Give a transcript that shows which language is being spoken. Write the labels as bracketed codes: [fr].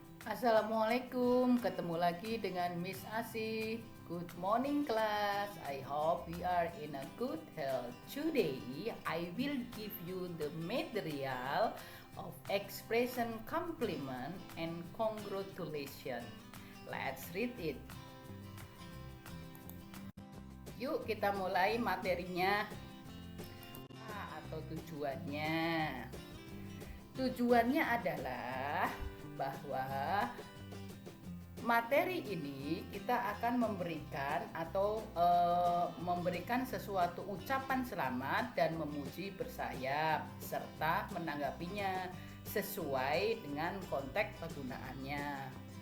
[id] Assalamualaikum, ketemu lagi dengan Miss Asih. [en] Good morning class, I hope we are in a good health. Today, I will give you the material of expression compliment and congratulation. Let's read it. [id] Yuk kita mulai materinya atau tujuannya. Tujuannya adalah bahwa materi ini kita akan memberikan atau memberikan sesuatu ucapan selamat dan memuji bersayap serta menanggapinya sesuai dengan konteks penggunaannya.